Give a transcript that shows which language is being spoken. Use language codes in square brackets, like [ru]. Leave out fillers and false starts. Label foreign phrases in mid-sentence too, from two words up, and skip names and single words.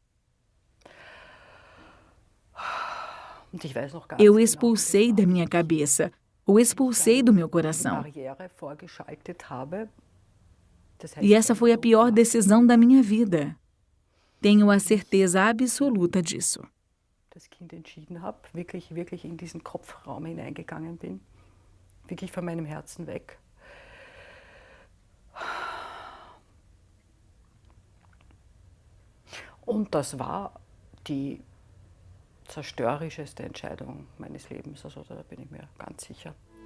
[pt] Eu o expulsei da minha cabeça, o expulsei do meu coração. E essa foi a pior decisão da minha vida. Tenho a certeza absoluta disso. [de] Das Kind entschieden habe, wirklich in diesen Kopfraum hineingegangen bin, wirklich von meinem Herzen weg. Und das war die zerstörerischste Entscheidung meines Lebens, also da bin ich mir ganz sicher.